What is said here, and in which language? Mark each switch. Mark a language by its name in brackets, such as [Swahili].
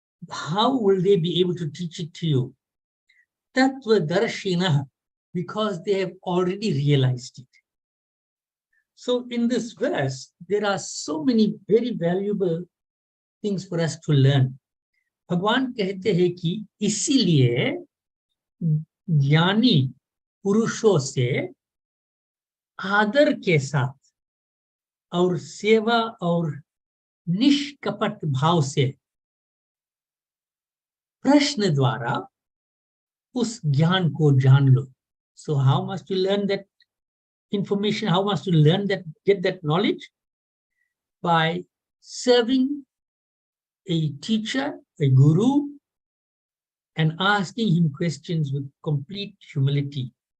[English] How will they be able to teach it to you? Tattvadarshinaha, because they have already realized it. So in this verse, there are so many very valuable things for us to learn. [Hindi] भगवान कहते हैं कि इसीलिए ज्ञानी पुरुषों से आदर के साथ और सेवा और निष्कपट भाव से प्रश्न द्वारा उस ज्ञान को जान लो. [English] So how must you learn that information? How must you learn that, get that knowledge? By serving a teacher, a guru, and asking him questions with complete humility.